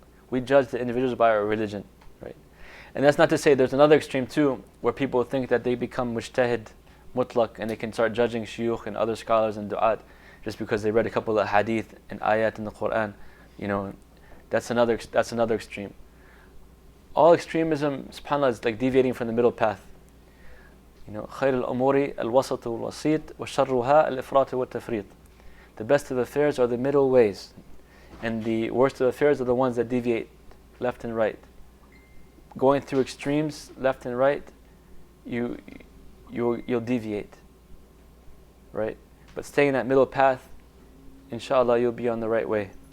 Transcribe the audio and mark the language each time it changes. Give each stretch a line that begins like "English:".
English: We judge the individuals by our religion, right? And that's not to say there's another extreme too, where people think that they become mujtahid, mutlaq, and they can start judging shuyukh and other scholars and du'at just because they read a couple of hadith and ayat in the Quran. That's another extreme. All extremism, subhanAllah, is like deviating from the middle path.
Arabic: خير الأمور الوسط والوسيط وشرها الإفراط والتفريط.
English: The best of affairs are the middle ways, and the worst of affairs are the ones that deviate left and right. Going through extremes left and right, you'll deviate, right? But staying in that middle path, inshallah, you'll be on the right way.